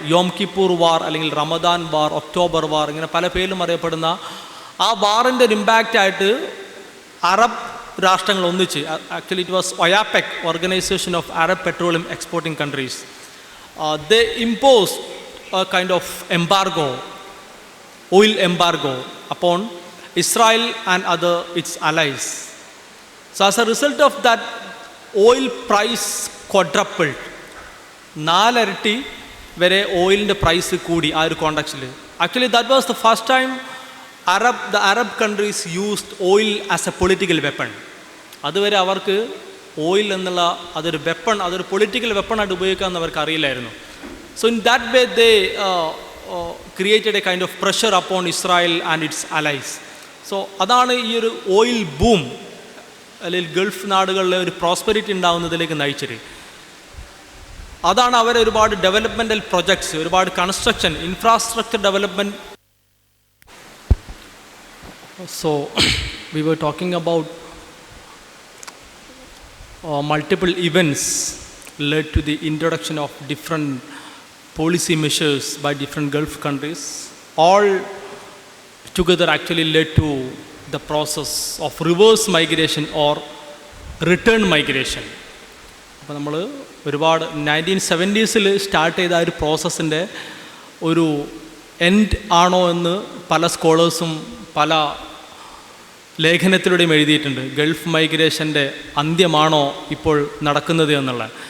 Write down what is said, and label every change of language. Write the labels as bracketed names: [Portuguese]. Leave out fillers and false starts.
[Malayalam] യോം Kippur വാർ അല്ലെങ്കിൽ റമദാൻ വാർ, October വാർ, ഇങ്ങനെ പല പേരിലും അറിയപ്പെടുന്ന ആ വാറിൻ്റെ ഒരു ഇമ്പാക്റ്റായിട്ട് അറബ് രാഷ്ട്രങ്ങൾ ഒന്നിച്ച്, [English] Actually it was OAPEC, organization of Arab petroleum exporting countries, they imposed a kind of embargo, oil embargo upon Israel and other its allies. So as a result of that, oil price quadrupled. [Malayalam] 4 ഇരട്ടി വരെ ഓയിലിൻ്റെ price കൂടി ആ ഒരു കോണ്ടക്സ്റ്റിൽ. [English] Actually that was the first time the Arab countries used oil as a political weapon. [Malayalam] അതുവരെ അവർക്ക് oil എന്നുള്ള അതൊരു വെപ്പൺ, അതൊരു പൊളിറ്റിക്കൽ വെപ്പണായിട്ട് ഉപയോഗിക്കാമെന്ന് അവർക്ക് അറിയില്ലായിരുന്നു. [English] So in that way they created a kind of pressure upon Israel and its allies. [Malayalam] So അതാണ് ഈ ഒരു ഓയിൽ ബൂം അല്ലെങ്കിൽ ഗൾഫ് നാടുകളിലെ ഒരു പ്രോസ്പെരിറ്റി ഉണ്ടാകുന്നതിലേക്ക് നയിച്ചത്. അതാണ് അവരെ ഒരുപാട് ഡെവലപ്മെൻ്റൽ പ്രൊജക്ട്സ്, ഒരുപാട് construction, infrastructure development. [English] So we were talking about multiple events led to the introduction of different policy measures by different Gulf countries. All together actually led to the process of reverse migration or return migration. [Malayalam] അപ്പോൾ നമ്മൾ ഒരുപാട് 1970s start ചെയ്ത ഒരു പ്രോസസ്സിൻ്റെ ഒരു end ആണോ എന്ന് പല സ്കോളേഴ്സും പല ലേഖനത്തിലൂടെയും എഴുതിയിട്ടുണ്ട്. ഗൾഫ് മൈഗ്രേഷൻ്റെ അന്ത്യമാണോ ഇപ്പോൾ നടക്കുന്നത് എന്നുള്ള.